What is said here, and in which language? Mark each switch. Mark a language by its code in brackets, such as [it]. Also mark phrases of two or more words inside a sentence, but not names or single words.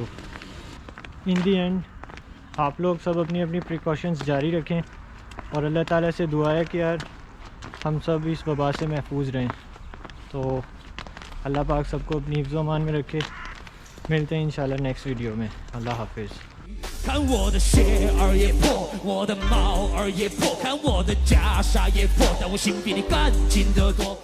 [en] in the end [ur] آپ لوگ سب اپنی اپنی پریکاشنز جاری رکھیں، اور اللہ تعالیٰ سے دعا ہے کہ یار ہم سب اس وبا سے محفوظ رہیں. تو اللہ پاک سب کو اپنی حفظ امان میں رکھے. ملتے ہیں ان شاء اللہ [en] next video [ur] میں. اللہ حافظ. [zh] 看我的鞋儿也破，我的帽儿也破，看我的袈裟也破，但我心比你干净得多。